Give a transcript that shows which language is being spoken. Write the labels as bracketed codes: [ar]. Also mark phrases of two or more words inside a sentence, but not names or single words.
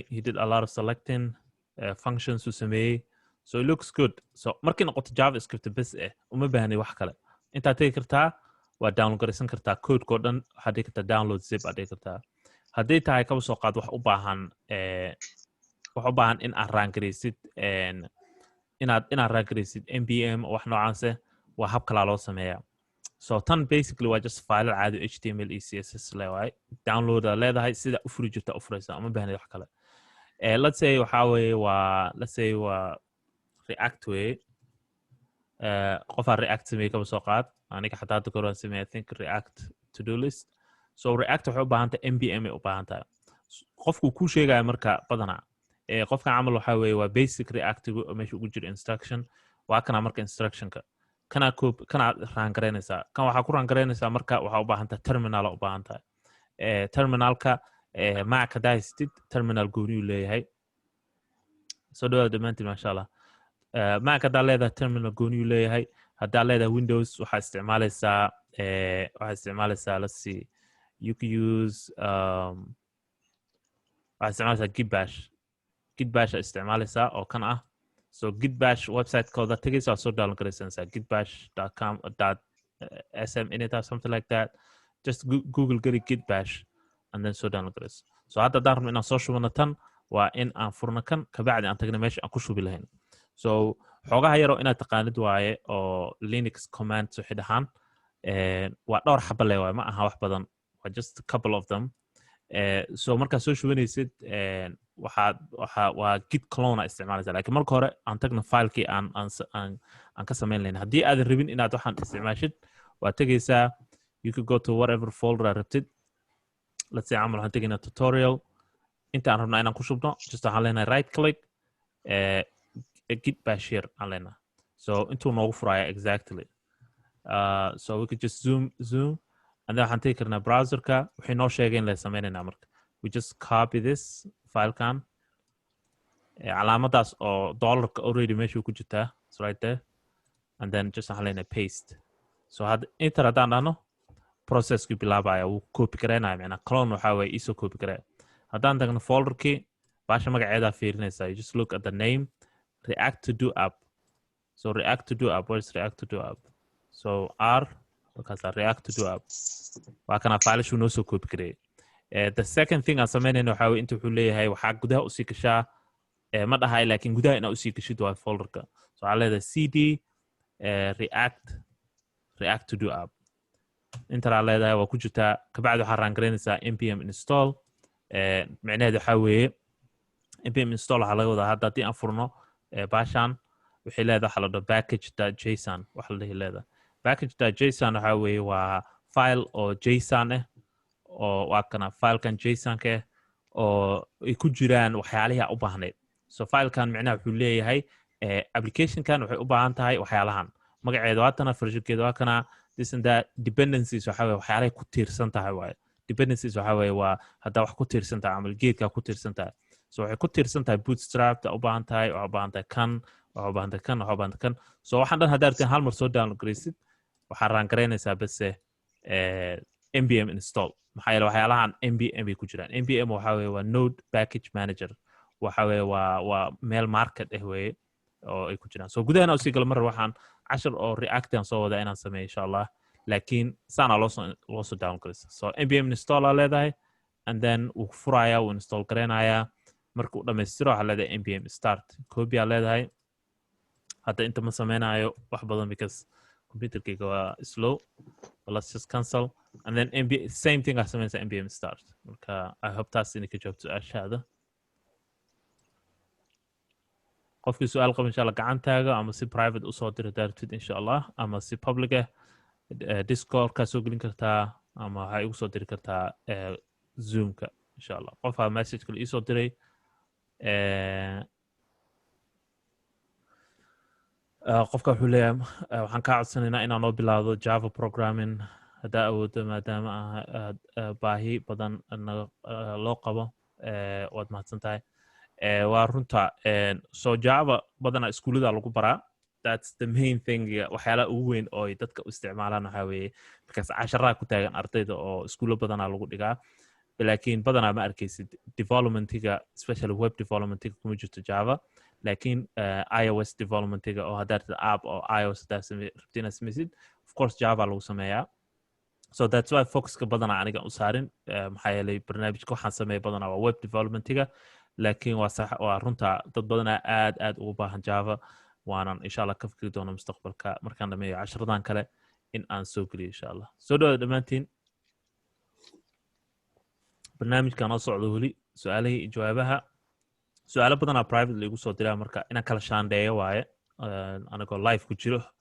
[en] He did a lot of selecting functions [so] uu sameeyey. [en] So it looks good. [so] So markay noqoto JavaScript bes uma baahnay wax kale. Intaad tegi kartaa, waa download garaysan kartaa code-ko dhan, waxaad dhigi kartaa [en] download zip [so] aad dhigi kartaa. Haddii tahay kaba soo qaad wax u baahan in aad raangaraysid, inaad raangaraysid npm oo wax noocaase, waa hab kalaa loo sameeyaa. So tan basically waa [en] just file [so] caadi HTML iyo CSS leewahay. Download aad leedahay, sida u furi jirta u furaysaa, uma baahnay wax kale. [en] Let's say [so] waxaa weeye waa React way. Qofaa React sameeyey kaba soo qaad. Aniga xataa hadda koraan sameeyey, [en] I think React to do list. [so] So React waxay u baahan tahay npm ay u baahan tahay. Qofku ku sheegaya marka badanaa. Qofkan camal waxaa weeye waa basic React meesha ugu jira instruction. Waa kana marka instruction-ka. Kana raangaraynaysaa. Kan waxaa ku raangaraynaysaa marka waxaa u baahan tahay terminal u baahan tahay. Terminalka Mac haddaa haystid, terminal gooni uu leeyahay. Soo dhawaada dhammaantiin maasha Allah. Mac haddaa leedahay terminal gooni uu leeyahay. Haddaa leedahay Windows waxaa isticmaalaysaa, [en] let's see, you can use [so] waxaa isticmaalaysaa Git Bash isticmaalaysaa oo kan ah. So Git Bash website-kooda tegaysa, waa soo download garaysanaysaa gitbash.com/sm init [en] or something like that. Just Google gari Git Bash and then [so] soo download garaysa. So hadda haddaan rabno inaan soo shubano tan, waa in aan furno kan, kabacdi aan tagna meesha aan ku shubi lahayn. So xoogaha yaroo inaad taqaanid waaye oo [en] Linux commands [so] waxay dhahaan, waa dhowr xaba le waaye, ma aha wax badan, waa [en] just a couple of them. [so] So markaad soo shubanaysid, waa [en] git clone [so] isticmaalaysaa. Laakiin marka hore aan tagno filekii aan ka samayn lahayn. Haddii aadan rabin inaad waxaan isticmaashid, waa tegaysaa, [en] you could go to whatever folder [so] aad rabtid. [en] Let's say [so] camal waxaan tegaynaa tutorial. Inta aan rabnaa inaan ku shubno, just waxaan leenahay [en] right click, Git Bash here [so] aan leenahay. So intuu noogu furaya exactly. [en] So we could just zoom, and then [so] waxaan tegi karnaa browser-ka. Waxay noo sheegeen la sameynaynaa marka. [en] We just copy this file-kan. [so] Calaamadaas oo dollarka already meesha ku jirtaa. [en] It's right there. And then just [so] waxaan leenahay [en] paste. [so] So enter haddaan dhahno, processkii bilaabaya wuu copy gareynaya macnaa clone waxa weeye isoo copy garee haddaan tagno folderkii baasha magaceedaa fiirinaysaa [en] you just look at the name react to do app [so] so react to do app where's react to do app so r because I react to do app waa kana file noo soo copy garee [en] the second thing [so] aan sameynayno waxa weeye inta wuxuu leeyahay waxaa gudaha usii gashaa ma dhahay laakiin gudaha inaa usii gashid waa folderka so waxaa leedahay cd react to do app intaa leedahay waa ku jirtaa kabacdi waxaa raan garaynaysaa [en] npm install [so] macnaheedu waxaa weeye [en] npm install [so] waxaa laga wadaa hadda haddii aan furno baashaan waxay leedahay waxaa la dhaho package.json waxa la dhihi leedahay package.json waxaa weeye waa file oo json ah oo waa kana filekan jsonka ah oo ay ku jiraan waxyaalihii aan u baahnayd so filekan macnaha wuxuu leeyahay applicationkan waxay u baahan tahay waxyaalahan magaceeda waa tana versionkeeda waa kana [en] this and that [so] dependencies waxa weeye waxyaalahay ku tiirsan tahay waaye dependencies waxa weeye waa haddaa wax ku tiirsan tahay amal geedkaa ku tiirsan tahay so waxay ku tiirsan tahay bootstrap u baahan tahay waxaa u baahan tahay kan waxaa u baahan tahay kan waxaa u baahan tahay kan so waxaan dhan haddaa artiin hal mar soo download garaysid waxaa raan garaynaysaa base [en] npm install [so] maxaa yeele waxyaalahan npm bay ku jiraan npm waxa weeye waa [en] node package manager [so] waxa weeye waa meel market ah weeye oo ay ku jiraan so gudahana usii galo mar waxaan cashar oo reactan soo wada inaan sameeyo insha allah laakiin saana loo soo download garaysa so [en] npm install [so] aa leedahay [en] and then [so] wuu furayaa wuu install garaynayaa markuu dhammaystiro waxaa leedahay [en] npm start [so] copy aa leedahay hadda inta ma sameynayo wax badan because computerkayga waa slow [en] but let's just cancel and then same thing [so] aa sameynaysa [en] npm start [so] marka [en] I hope [so] taas inay ka jawaabto su-aashaada qofkii su-aal qaba insha allah gacantaaga ama si private usoo diri daartid insha allah ama si public ah discord kaa soo gelin kartaa ama waxaa igu soo diri kartaa zoomka insha allah qofaa message kale iisoo diray qofka wuxuu leeyahay waxaan kaa codsanaynaa inaan noo bilaawdo [en] java programming [so] haddaa awoodo maadaama baahi badan loo qabo waad mahadsan tahay waa runta so java badana iskuulada lagu baraa [en] that's the main thing [so] waxyaalaha ugu weyn oo dadka u isticmaalaan waxaa weeye because casharaha ku taagan ardayda oo iskuulo badanaa lagu dhigaa laakiin badanaa ma arkaysid developmentiga especially web developmentiga kuma jirto java laakiin ios developmentiga oo haddaad app oo ios haddaa rabti inaad samaysid [en] of course [so] java lagu sameeyaa [en] so that's why [so] focuska badanaa aniga u saarin maxaa yeelay barnaamijka waxaan sameeya badanaa waa web developmentiga laakiin waa runta dad badanaa aad ugu baahan java waanan insha allah ka fikri doono mustaqbalka markaan dhameeyo casharadan kale in aan soo geliyo insha allah soo dhawaada dhammaantiin barnaamijkan oo socdo weli su-aalihii iyo jawaabaha su-aalo badanaa private igu soo diraa marka inaan kala shaandheeyo waaye anigoo live ku jiro